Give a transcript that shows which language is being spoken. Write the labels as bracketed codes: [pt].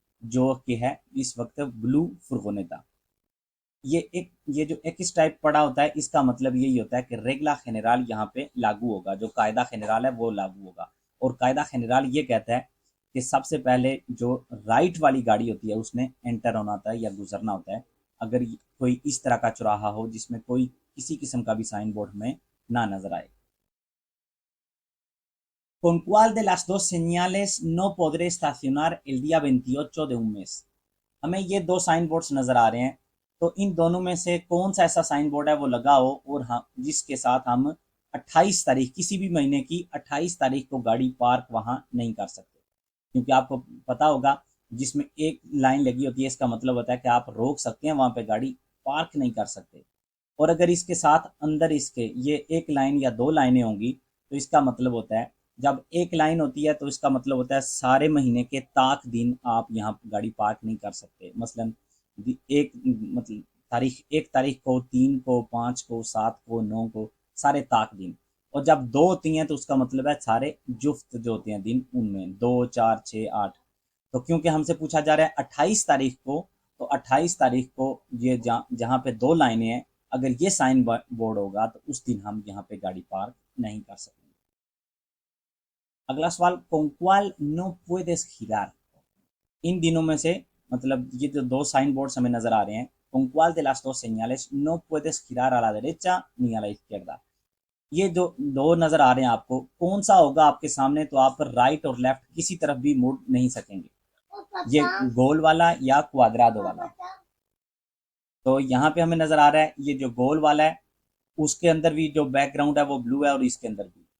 [hi] जो कि है इस वक्त ब्लू फुरगोनेटा। ये जो एक्स टाइप पड़ा होता है इसका मतलब यही होता है कि रेगला जनरल यहाँ पे लागू होगा, जो कायदा जनरल है वो लागू होगा। और कायदा जनरल ये कहता है कि सबसे पहले जो राइट वाली गाड़ी होती है उसने एंटर होना होता है या गुजरना होता है, अगर कोई इस तरह का चौराहा हो जिसमें कोई किसी किस्म का भी साइन बोर्ड में ना नजर आए। [es] ¿Con cuál de las dos señales no podré estacionar el día 28 de un mes? [hi] हमें ये दो साइन बोर्ड्स नजर आ रहे हैं, तो इन दोनों में से कौन सा ऐसा साइन बोर्ड है वो लगा हो और हम जिसके साथ हम 28 तारीख, किसी भी महीने की 28 तारीख को गाड़ी पार्क वहां नहीं कर सकते। क्योंकि आपको पता होगा, जिसमें एक लाइन लगी होती है इसका मतलब होता है कि आप रोक सकते हैं, वहां पे गाड़ी पार्क नहीं कर सकते। और अगर इसके साथ अंदर इसके ये एक लाइन या दो लाइनें होंगी, तो इसका मतलब होता है, जब एक लाइन होती है तो इसका मतलब होता है सारे महीने के ताक दिन आप यहाँ गाड़ी पार्क नहीं कर सकते। मसलन एक मतलब तारीख, एक तारीख को, 3 को, 5 को, 7 को, 9 को, सारे ताक दिन। और जब दो होती हैं तो उसका मतलब है सारे जुफ्त जो होते हैं दिन, उनमें 2, 4, 6, 8। तो क्योंकि हमसे पूछा जा रहा है 28 तारीख को, तो 28 तारीख को ये जहाँ पे दो लाइनें हैं, अगर ये साइन बोर्ड होगा तो उस दिन हम यहाँ पे गाड़ी पार्क नहीं कर सकेंगे। अगला सवाल, [es] con cuál no puedes girar? [hi] इन दिनों में से, मतलब ये जो दो साइन बोर्ड्स हमें नजर आ रहे हैं, [es] con cuál de las dos señales no puedes girar a la derecha ni a la izquierda? [hi] ये जो दो नजर आ रहे हैं आपको, कौन सा होगा आपके सामने तो आप राइट और लेफ्ट किसी तरफ भी मुड़ नहीं सकेंगे? ये गोल वाला या क्वाड्रादो वाला? तो यहाँ पे हमें नजर आ रहा है ये जो गोल वाला है उसके अंदर भी जो बैकग्राउंड है वो ब्लू है, और इसके अंदर भी।